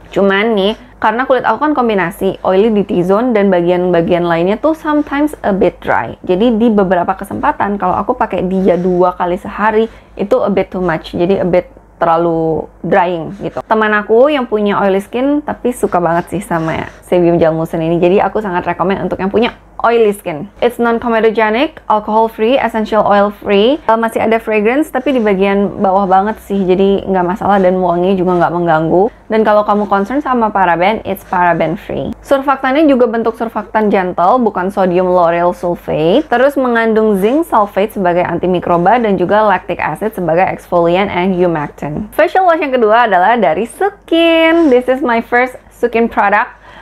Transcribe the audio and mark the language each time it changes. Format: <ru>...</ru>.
<id>Cuman nih, karena kulit aku kan kombinasi oily di T-zone dan bagian-bagian lainnya tuh</id> <en>sometimes a bit dry.</en> <id>Jadi di beberapa kesempatan kalau aku pakai dia 2 kali sehari, itu</id> <en>a bit too much.</en> <id>Jadi a bit terlalu drying gitu. Teman aku yang punya oily skin tapi suka banget sih sama Sebium Gel Moussen ini. Jadi aku sangat rekomen untuk yang punya oily skin.</id> <en>It's non-comedogenic, alcohol free, essential oil free.</en> <id>Masih ada fragrance tapi di bagian bawah banget sih. Jadi nggak masalah dan wangi juga nggak mengganggu. Dan kalau kamu concern sama paraben,</id> <en>it's paraben free.</en> <id>Surfaktannya juga bentuk surfaktan gentle, bukan sodium lauryl sulfate. Terus mengandung zinc sulfate sebagai antimikroba dan juga lactic acid sebagai exfoliant and humectant. Facial wash yang kedua adalah dari Sukin.</id> <en>This is my first Sukin product.</en>